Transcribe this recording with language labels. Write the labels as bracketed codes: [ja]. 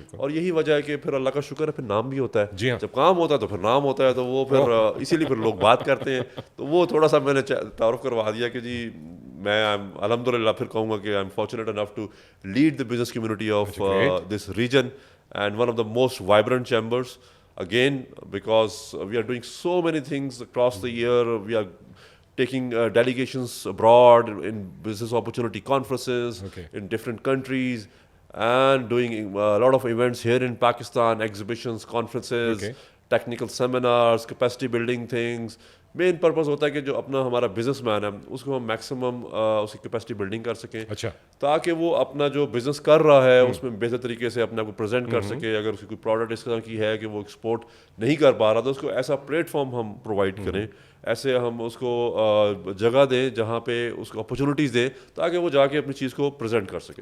[ur] اور یہی وجہ ہے کہ پھر اللہ کا شکر ہے پھر نام بھی ہوتا ہے. جب کام ہوتا ہے تو پھر نام ہوتا ہے, تو وہ پھر اسی لیے پھر لوگ بات کرتے ہیں. تو وہ تھوڑا سا میں نے تعارف کروا دیا کہ جی میں الحمد للہ پھر کہوں گا کہ [en] I am fortunate enough to lead the business community of this region and one of the most vibrant chambers. Again, because we are doing so many things across the year. We are taking delegations abroad in business opportunity conferences in different countries, and doing a lot of events here in Pakistan, exhibitions, conferences, technical seminars, capacity building things, [ur] main purpose ہوتا ہے کہ جو اپنا ہمارا business man ہے اس کو ہم maximum اس کی کیپیسٹی بلڈنگ کر سکیں, اچھا, تاکہ وہ اپنا جو بزنس کر رہا ہے اس میں بہتر طریقے سے اپنے آپ کو پریزنٹ کر سکے. اگر اس کی کوئی پروڈکٹ اس طرح کی ہے کہ وہ ایکسپورٹ نہیں کر پا رہا تو اس کو ایسا پلیٹ فارم ہم پرووائڈ کریں, ایسے ہم اس کو جگہ دیں جہاں پہ اس کو اپرچونیٹیز دیں تاکہ وہ جا کے اپنی چیز کو پریزنٹ کر سکے.